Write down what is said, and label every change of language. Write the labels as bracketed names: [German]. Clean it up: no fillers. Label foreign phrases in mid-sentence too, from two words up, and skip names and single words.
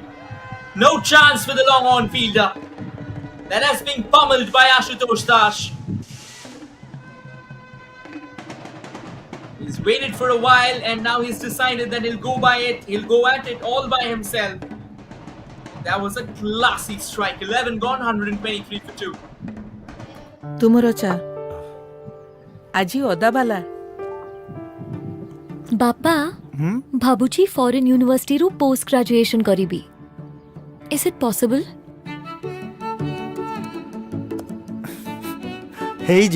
[English] No chance for the long on fielder. That has been pummeled by Ashutosh Das. He's waited for a while and now he's decided that he'll go by it. He'll go at it all by himself. That was a classy strike. 11 gone, 123 for 2. [Odia] ତୁମର ଚା ଆଜି ଅଦା ବାଲା ବାପା ଭାବୁଛି [English] foreign university post graduation [Odia] କରିବି। [English] is it possible? [Odia] ହେଇଯିବ।